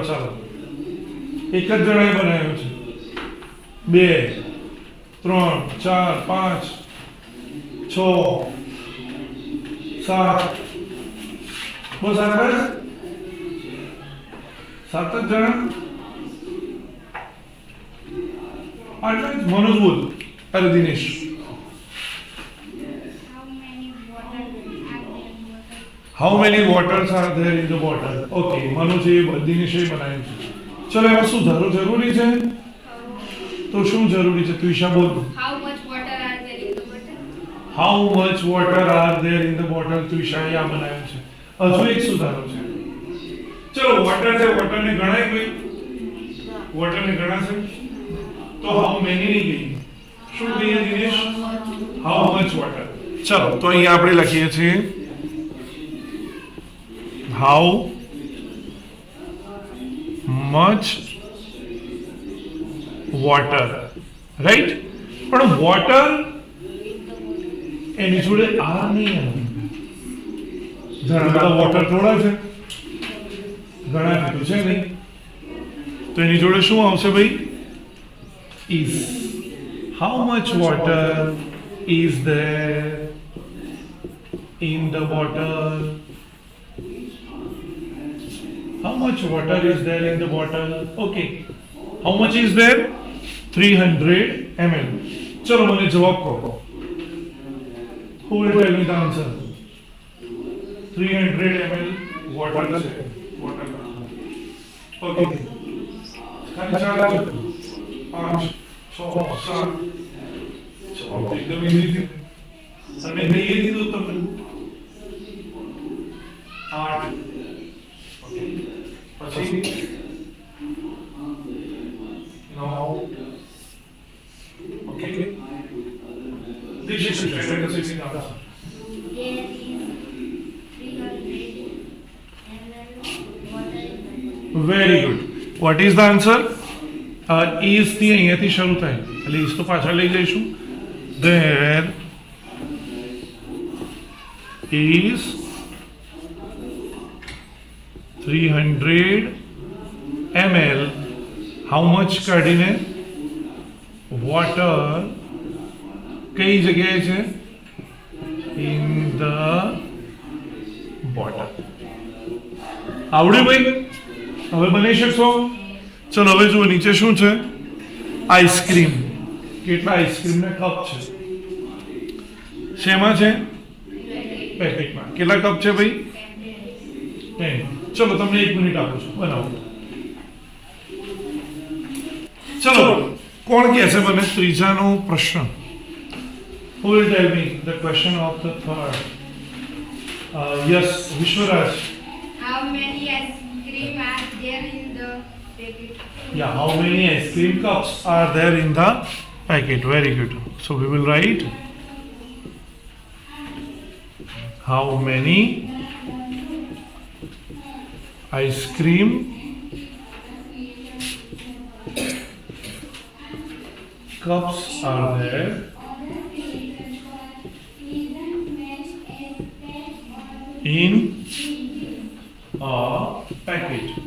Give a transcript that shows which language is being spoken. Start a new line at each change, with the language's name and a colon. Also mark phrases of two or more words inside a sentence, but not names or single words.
Gujarati: ચાલો, એક જ જણાએ બનાવ્યો છે. 2 3 4 5 6 7 બસ આટલા જ? 7 જ જણા? આટલા જ? મનોજ બોલ. અરે દિનેશ.
English: How many bottles How many waters are there in bottle? are there in the bottle?
Gujarati: Okay, મનોજે દિનેશે બનાવ્યું છે. ચલો એમાં સુધારો જરૂરી છે? તો શું જરૂરી છે? તુષા બોલ.
English: How much water are there in the bottle? How much water are there in the bottle?
Gujarati: તુષાએ આ બનાવ્યું છે. હજુ એક સુધારો છે. ચલો વોટર છે, વોટરને ગણાય કોઈ? વોટરને ગણાશે? તો
English: how many
Gujarati: નહીં ગઈ. શું કહીએ દિનેશ?
English: how much water.
Gujarati: ચલો તો અહીંયા આપણે લખીએ છીએ
English: how much water, right?
Gujarati: પણ water એની જોડે આર નહીં આવે. ઘણા બધા વોટર થોડા છે, ઘણા કીધું છે નહીં, તો એની જોડે શું આવશે ભાઈ?
English: is. How much water is there in the bottle? How much water is there in the bottle? Okay. How much is there? 300 ml.
Gujarati: ચલો મને જવાબ કહો.
English: Who will tell me the answer?
Gujarati: 300
English: ml water
Gujarati: છે. Water.
English: Okay. 5, 6, 7.
Gujarati: એકદમ easy. અને કહીએ દીધું તમને 8. પછી 9.
English: Okay. This is the answer. There is 300 ml water in the bottle. Very good. What is the answer?
Gujarati: Is થી અહીંયાથી શરૂ થાય એટલે is તો પાછા લઈ જઈશું.
English: There is 300 ml. How much
Gujarati: કાઢીને water કઈ જગ્યાએ છે?
English: In the bottle.
Gujarati: આવડ્યું ભાઈ? હવે બનાવી શકશો? ચલો હવે જુઓ નીચે શું છે? આઈસ્ક્રીમ. કેટલા આઈસ્ક્રીમના કપ છે? શેમાં છે? પેકેટમાં. કેટલા કપ છે ભાઈ? 10. ચલો તમને 1 મિનિટ આપું છું, બનાવો. ચલો કોણ કહેશે મને ત્રીજાનો પ્રશ્ન?
English: Who will tell me the question of the third? Yes, Vishwaraj. How many ice cream are there in the packet? Yeah, how many ice cream cups are there in the packet? Very good. So we will write how many ice cream cups are there in a packet.